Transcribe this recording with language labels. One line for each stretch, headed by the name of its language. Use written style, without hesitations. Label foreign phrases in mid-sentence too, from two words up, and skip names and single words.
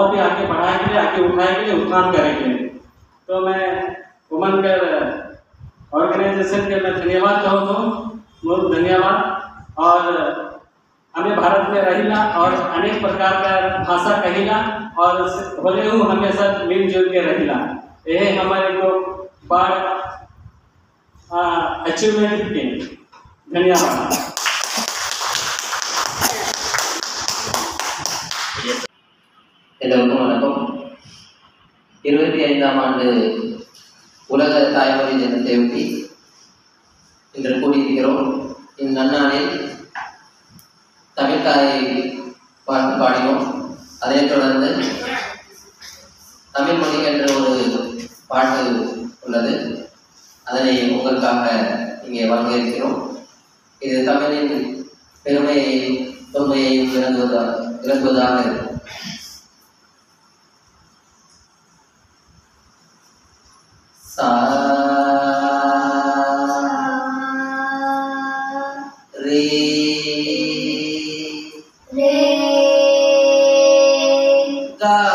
Bhojpuri: भी आगे बढ़ाए के लिए आगे उठाए के लिए उत्थान करेंगे तो मैं वुमन कर ऑर्गेनाइजेशन के मैं धन्यवाद कहूँ तो बहुत धन्यवाद और हमें भारत में रहिला और अनेक प्रकार का भाषा कहिला और होले हमेशा मिलजुल के रहिला यह हमारे को बड़ अचीवमेंट के धन्यवाद
Tamil: எல்லோருக்கும் வணக்கம் 25ஆம் ஆண்டு உலக தாய்மொழி தினத்தையொட்டி இன்று கூடியிருக்கிறோம் இந்நன்னாளில் தமிழ்தாயை பாட்டு பாடினோம் அதைத் தொடர்ந்து தமிழ் மொழி என்ற ஒரு பாட்டு உள்ளது அதனை உங்களுக்காக இங்கே வழங்க இருக்கிறோம் இது தமிழின் பெருமையை தொன்மையை விளங்குவதாக இருக்கும் सा रे गा